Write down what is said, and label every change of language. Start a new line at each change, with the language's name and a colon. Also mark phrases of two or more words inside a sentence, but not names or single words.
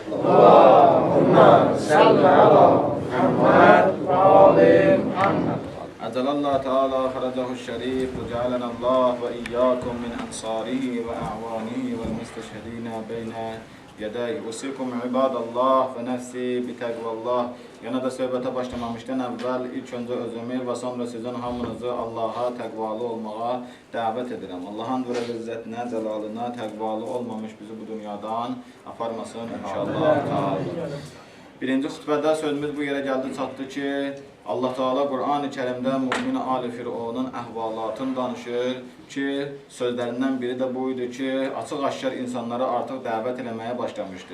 Arabic: اللهم صل على محمد وآل محمد. أجل الله تعالى فرجه الشريف وجعلنا الله وإياكم من أنصاره وأعوانه والمستشهدين بين يديه. أوصيكم عباد الله ونفسي بتقوى الله.
Azerbaijani: Yana da söhbətə başlamamışdan əvvəl ilk öncə özümü və sonra sizin hamınızı Allaha təqvalı olmağa dəvət edirəm. Allahın vərəq izzətinə, cəlalına təqvalı olmamış bizi bu dünyadan aparmasın inşallah. Birinci xütbədə sözümüz bu yerə gəldi çatdı ki, Allah Teala Qur'an-ı Kərimdə mümin Ali Firavunun əhvalatını danışır ki, sözlərindən biri də buydu ki, açıq-aşkar insanları artıq dəvət eləməyə başlamışdı.